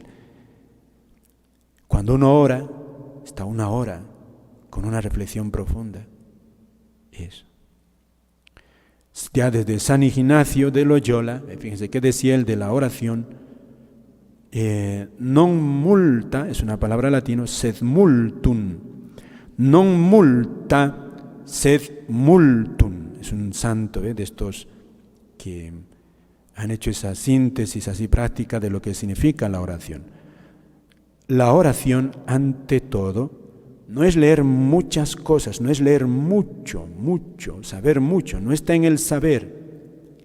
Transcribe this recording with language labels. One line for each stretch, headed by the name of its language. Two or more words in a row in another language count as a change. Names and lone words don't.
Spanish: Cuando uno ora, está una hora con una reflexión profunda. Eso. Ya desde San Ignacio de Loyola, fíjense qué decía él de la oración,
Latin: non multa,
Spanish: es una palabra latina,
Latin: sed multum, non multa, sed multum.
Spanish: Es un santo de estos que han hecho esa síntesis así práctica de lo que significa la oración. La oración, ante todo, no es leer muchas cosas, no es leer mucho, saber mucho, no está en el saber.